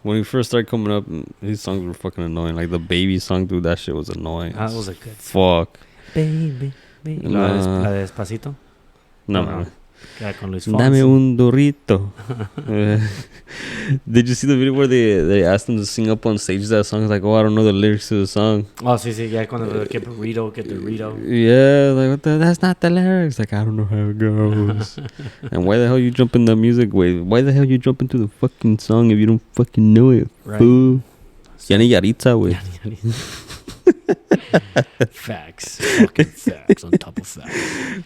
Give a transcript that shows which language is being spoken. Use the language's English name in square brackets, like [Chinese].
[English] When he first started coming up, his songs were fucking annoying. Like the Baby song, dude, that shit was annoying. That was a good song. Fuck. Baby, baby. Nah. [Spanish] La de Despacito. [English] No, No. man. [Spanish] Con Luis Fonsi. Dame un dorito. [English] Did you see the video where they asked him to sing up on stage that song? It's like, oh, I don't know the lyrics to the song. [Spanish] Oh, sí, sí, ya cuando que burrito, que Dorito. [English] Yeah, like, what the, that's not the lyrics. Like, I don't know how it goes. And why the hell you jump in the music wave? Why the hell you jump into the fucking song if you don't fucking know it? Right. [Spanish] Fool. Ya ni Yaritza, güey. [English] Facts. Fucking facts on top of facts.